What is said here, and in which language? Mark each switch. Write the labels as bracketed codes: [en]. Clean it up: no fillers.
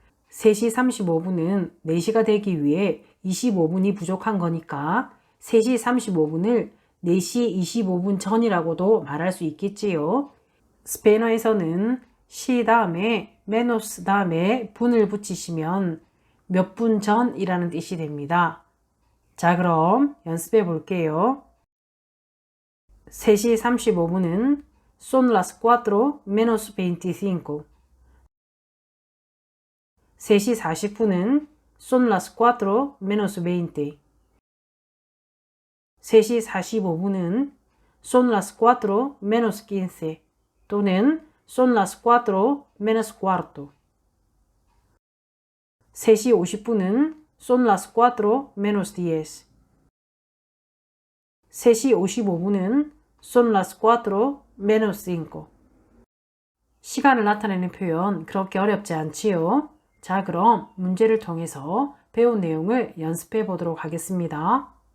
[ko] 3시 35분은 4시가 되기 위해 25분이 부족한 거니까 3시 35분을 4시 25분 전이라고도 말할 수 있겠지요. 스페인어에서는 시 다음에 menos 다음에 분을 붙이시면 몇 분 전이라는 뜻이 됩니다. 자, 그럼 연습해 볼게요. 3시 35분은 [es] son las 4 menos 25. [ko] 3시 40분은 [es] son las 4 menos 20. [ko] 3시 45분은 [es] son las 4 menos 15 [ko] 또는 [es] son las 4 menos cuarto. [ko] 3시 50분은 [es] son las 4 menos 10. [ko] 3시 55분은 [es] son las 4 menos 5. [ko] 시간을 나타내는 표현 그렇게 어렵지 않지요? 자, 그럼 문제를 통해서 배운 내용을 연습해 보도록 하겠습니다.